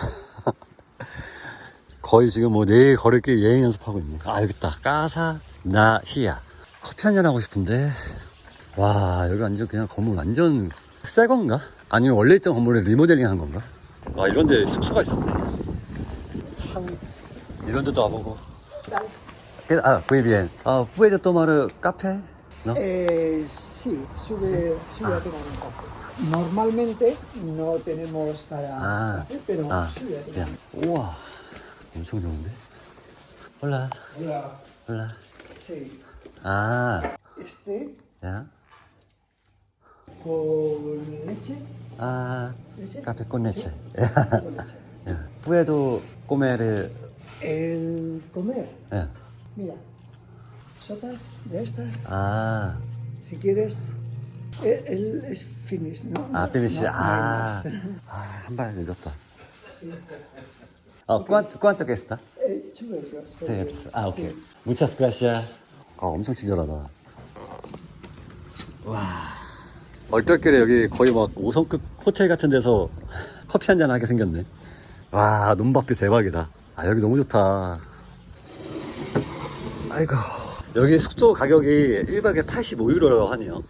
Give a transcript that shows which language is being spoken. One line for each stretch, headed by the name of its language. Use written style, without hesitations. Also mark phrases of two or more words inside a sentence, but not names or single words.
Korean: 거의 지금 뭐 내일 걸을게 예행 연습하고 있네. 여기 있다. 까사나히야. 커피 한잔 하고 싶은데. 와, 여기 완전 그냥 건물 완전 새 건가? 아니면 원래 있던 건물에 리모델링 한 건가? 이런데 숙소가 있었네. 참 이런 데도 와보고.
Spanish: muy bien. ¿Puedo tomar café? ¿No? Sí, sube a tomar un café. Normalmente no tenemos para café, pero sube a tomar.
Korean: 야, 우와, 엄청 좋은데?
Spanish: Hola. Hola. Hola. Sí. Este Ya. con leche. ¿Leche? Café con leche. Con leche. Ya. ¿Puedo comer? El comer, Ya. mira, sopas de estas, si quieres, es finish, ¿no? finish. No hay más.
Korean: 한 발 늦었다.
Spanish: ¿Cuánto que está? 2 euros. Sí, 오케이. Muchas gracias.
Korean: 엄청 친절하다. 와. 얼떨결에 여기 거의 막 5성급 호텔 같은 데서 커피 한잔 하게 생겼네. 와, 논밭비 대박이다. 여기 너무 좋다. 아이고. 여기 숙소 가격이 1박에 85유로라고 하네요.